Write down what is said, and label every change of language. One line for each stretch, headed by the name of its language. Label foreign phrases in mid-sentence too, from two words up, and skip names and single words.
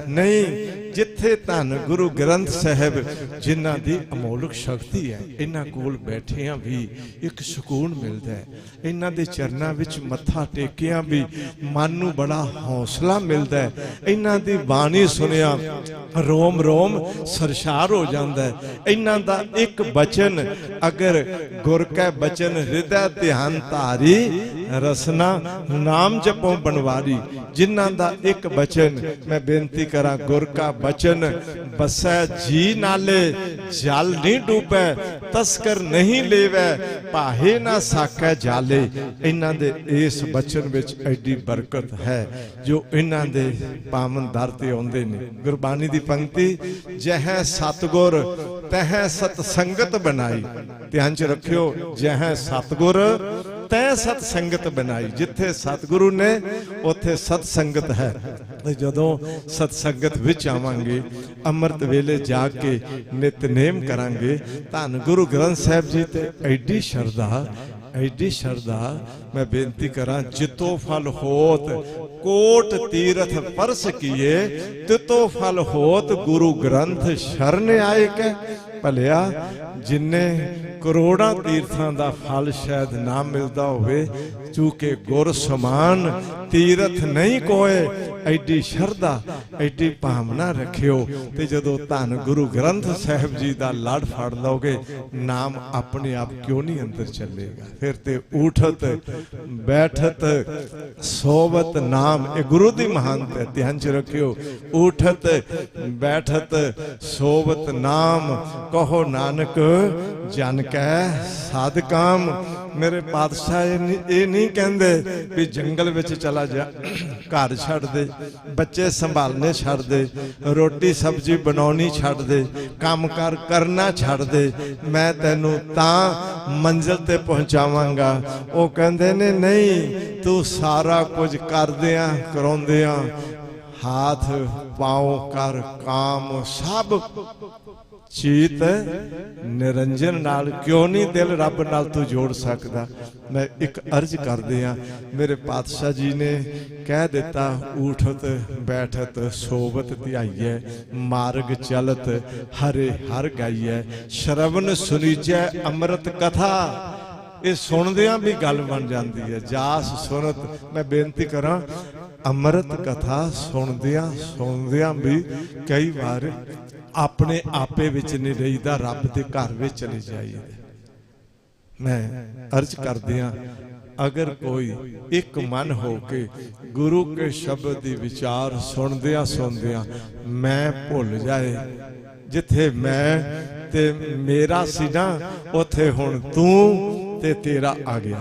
Punjabi: ਨਹੀਂ, ਜਿਥੇ ਧੰਨ ਗੁਰੂ ਗ੍ਰੰਥ ਸਾਹਿਬ ਜਿਨ੍ਹਾਂ ਦੀ ਅਮੋਲਕ ਸ਼ਕਤੀ ਹੈ, ਇਨ੍ਹਾਂ ਕੋਲ ਬੈਠਿਆਂ ਵੀ ਇਕ ਸੁਕੂਨ ਮਿਲਦਾ ਹੈ। ਇਨ੍ਹਾਂ ਦੇ ਚਰਨਾਂ ਵਿਚ ਮੱਥਾ ਟੇਕਿਆਂ ਵੀ ਮਨ ਨੂੰ ਬੜਾ ਹੌਸਲਾ ਮਿਲਦਾ ਹੈ। ਇਨ੍ਹਾਂ ਦੀ ਬਾਣੀ ਸੁਣਿਆਂ ਰੋਮ ਰੋਮ ਸਰਸ਼ਾਰ ਹੋ ਜਾਤਾ ਹੈ। ਇਨ੍ਹਾਂ ਦਾ ਇਕ ਬਚਨ ਅਗਰ ਗੁਰ ਕੈ ਬਚਨਿ ਹਿਰਦੈ ਧਿਆਨ ਧਾਰੀ ਰਸਨਾ ਨਾਮ ਜਪੋ ਬਨਵਾਰੀ। ਜਿਨ੍ਹਾਂ ਦਾ ਇਕ ਬਚਨ ਮੈਂ ਬੇਨਤੀ ਕਰਾਂ, ਗੁਰ ਕਾ ਬਚਨੁ ਬਸੈ ਜੀ ਨਾਲੇ ਜਲਿ ਨਹੀ ਡੂਬੈ, ਤਸਕਰੁ ਨਹੀ ਲੇਵੈ ਪਾਹੇ ਨਾ ਸਾਕੈ ਜਾਲੇ। ਇਨ੍ਹਾਂ ਦੇ ਇਸ ਬਚਨ ਵਿਚ ਏਡੀ ਬਰਕਤ ਹੈ ਜੋ ਇਨ੍ਹਾਂ ਦੇ ਪਾਵਨ ਦਰ ਤੇ ਆਉਂਦੇ ਨੇ। ਗੁਰਬਾਣੀ ਦੀ ਪੰਕਤੀ ਜਹ ਸਤਿਗੁਰ ਤਹ ਸਤਸੰਗਤਿ ਬਨਾਈ। ਧਿਆਨ ਚ ਰਖਿਓ, ਜਹ ਸਤਿਗੁਰ ਤੈ ਸਤਸੰਗਤਿ ਬਨਾਈ। ਜਿਥੇ ਸਤਿਗੁਰੂ ਨੇ ਉਥੇ ਸਤਸੰਗਤ ਹੈ। ਜਦੋਂ ਸਤਸੰਗਤ ਵਿਚ ਆਵਾਂਗੇ, ਅੰਮ੍ਰਿਤ ਵੇਲੇ ਜਾਕੇ ਨਿਤਨੇਮ ਕਰਾਂਗੇ, ਧੰਨ ਗੁਰੂ ਗ੍ਰੰਥ ਸਾਹਿਬ ਜੀ ਤੇ ਏਡੀ ਸ਼ਰਧਾ, ਏਡੀ ਸ਼ਰਧਾ। ਮੈਂ ਬੇਨਤੀ ਕਰਾਂ, ਜਿਤੋ ਫਲ ਹੋਤ ਕੋਟ ਤੀਰਥ ਪਰਸ ਕੀਏ, ਤਿਤੋ ਫਲ ਹੋਤ ਗੁਰੂ ਗ੍ਰੰਥ ਸ਼ਰਣ ਆਏ ਕੇ। ਭਲਿਆ ਜਿੰਨੇ ਕਰੋੜਾਂ ਤੀਰਥਾਂ ਦਾ ਫਲ ਸ਼ਾਇਦ ਨਾ ਮਿਲਤਾ ਹੋਵੇ, ਚੂੰਕਿ ਗੁਰ ਸਮਾਨਿ ਤੀਰਥੁ ਨਹੀ ਕੋਇ। ਏਡੀ ਸ਼ਰਧਾ, ਏਡੀ ਭਾਵਨਾ ਰਖਿਓ, ਤੇ ਜਦੋਂ ਧੰਨ ਗੁਰੂ ਗ੍ਰੰਥ ਸਾਹਿਬ ਜੀ ਦਾ ਲੜ ਫੜ ਲੋਗੇ, ਨਾਮ ਅਪਨੇ ਆਪ ਕਿਉਂ ਨਹੀਂ ਅੰਦਰ ਚਲੇਗਾ। ਫਿਰ ਤੇ ਊਠਤ ਬੈਠਤ ਸੋਵਤ ਨਾਮ, ਯੇ ਗੁਰੂ ਦੀ ਮਹਾਨਤਾ ਹੈ। ਧਿਆਨ ਚ ਰਖਿਓ, ਊਠਤ ਬੈਠਤ ਸੋਵਤ ਨਾਮ, ਕਹੁ ਨਾਨਕ ਜਨ ਕੈ ਸਦ ਕਾਮ। ਮੇਰੇ ਪਾਤਸ਼ਾਹ ਯੇ ਨਹੀਂ ਕਹਤੇ ਭੀ ਜੰਗਲ ਵਿਚ ਚਲਾ ਜਾ, ਘਰ ਛੱਡ ਦੇ, ਬੱਚੇ ਸੰਭਾਲਨੇ ਛੱਡ ਦੇ, ਰੋਟੀ ਸਬਜ਼ੀ ਬਨਾਨੀ ਛੱਡ ਦੇ, ਕੰਮ ਕਾਰ ਕਰਨਾ ਛੱਡ ਦੇ, ਮੈਂ ਤੈਨੂੰ ਤਾਂ ਮੰਜ਼ਿਲ ਤੇ ਪਹੁੰਚਾਵਾਂਗਾ। ਵੋ ਕਹਤੇ ਨੇ ਨਹੀਂ, ਤੂ ਸਾਰਾ ਕੁਛ ਕਰਦਿਆਂ ਕਰਾਉਂਦਿਆਂ ਹਾਥ ਪਾਉ ਕਰ ਕਾਮ ਸਭ ਚੀਤ ਨਿਰੰਜਨ ਨਾਲ ਕਿਉਂ ਨਹੀਂ ਦਿਲ ਰੱਬ ਨਾਲ ਤੂ ਜੋੜ ਸਕਦਾ। ਮੈਂ ਇਕ ਅਰਜ਼ ਕਰ ਦਿਆਂ, ਮੇਰੇ ਪਾਤਸ਼ਾਹ ਜੀ ਨੇ ਕਹਿ ਦਿੱਤਾ, ਊਠਤ ਬੈਠਤ ਸੋਵਤ ਧਿਆਈਐ, ਮਾਰਗਿ ਚਲਤ ਹਰੇ ਹਰਿ ਗਾਈਐ, ਸ੍ਰਵਨ ਸੁਨੀਜੈ ਅੰਮ੍ਰਿਤ ਕਥਾ। ਯੇ ਸੁਣਦਿਆਂ ਭੀ ਗੱਲ ਬਨ ਜਾਤੀ ਹੈ। ਜਾਸ ਸੁਨਤ, ਮੈਂ ਬੇਨਤੀ ਕਰਾਂ, ਅੰਮ੍ਰਿਤ ਕਥਾ ਸੁਣਦਿਆਂ ਭੀ ਕਈ ਬਾਰ ਅਪਨੇ ਆਪੇ ਵਿਚ ਨਹੀਂ ਰਹੀਦਾ, ਰੱਬ ਦੇ ਘਰ ਵਿਚ ਚਲੇ ਜਾਈਏ। ਮੈਂ ਅਰਜ਼ ਕਰ ਦਿਆਂ, ਅਗਰ ਕੋਈ ਇਕ ਮਨ ਹੋ ਕੇ ਗੁਰੂ ਕੇ ਸ਼ਬਦ ਦੀ ਵਿਚਾਰ ਸੁਣਦਿਆਂ ਸੁਣਦਿਆਂ ਮੈਂ ਭੁੱਲ ਜਾਏ, ਜਿਥੇ ਮੈਂ ਤੇ ਮੇਰਾ ਸੀ ਨਾ, ਉਥੇ ਹੁਣ ਤੂ ਤੇ ਤੇਰਾ ਆ ਗਿਆ।